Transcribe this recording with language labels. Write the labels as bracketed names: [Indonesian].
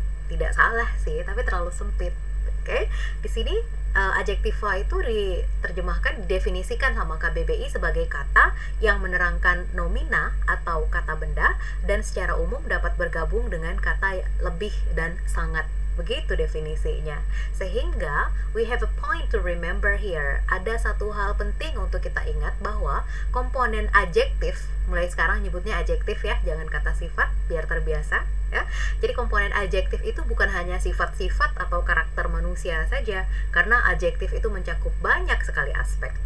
[Indonesian] Tidak salah sih, tapi terlalu sempit. Oke, di sini adjektiva itu diterjemahkan, didefinisikan sama KBBI sebagai kata yang menerangkan nomina atau kata benda dan secara umum dapat bergabung dengan kata lebih dan sangat. Begitu definisinya. [English] Sehingga we have a point to remember here. [Indonesian] Ada satu hal penting untuk kita ingat bahwa komponen adjektif, mulai sekarang nyebutnya adjektif ya, jangan kata sifat biar terbiasa ya. Jadi komponen adjektif itu bukan hanya sifat-sifat atau karakter manusia saja, karena adjektif itu mencakup banyak sekali aspek.